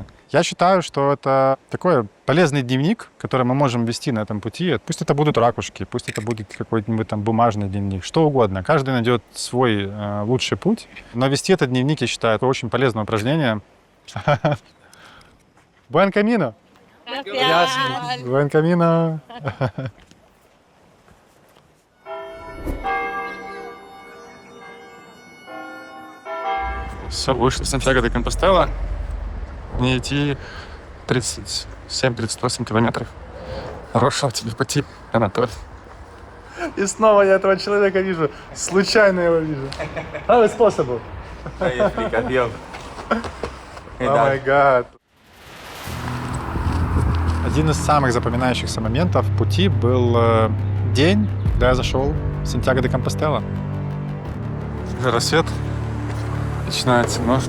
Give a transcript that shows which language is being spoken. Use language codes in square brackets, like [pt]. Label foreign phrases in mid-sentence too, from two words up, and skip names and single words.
[ru] Я считаю, что это такой полезный дневник, который мы можем вести на этом пути. Пусть это будут ракушки, пусть это будет какой-нибудь там бумажный дневник, что угодно. Каждый найдет свой лучший путь. Но вести этот дневник, я считаю, это очень полезное упражнение. [es] Buen camino! Buen camino! [ru] Все, вышли в Сантьяго де Компостела. Мне идти 37-38 километров. Хорошего тебе пути, Анатолий. И снова я этого человека вижу. Случайно его вижу. [en] How is possible? Oh my god. [ru] Один из самых запоминающихся моментов пути был день, когда я зашел в Сантьяго де Компостела. Уже рассвет. Начинается ночь.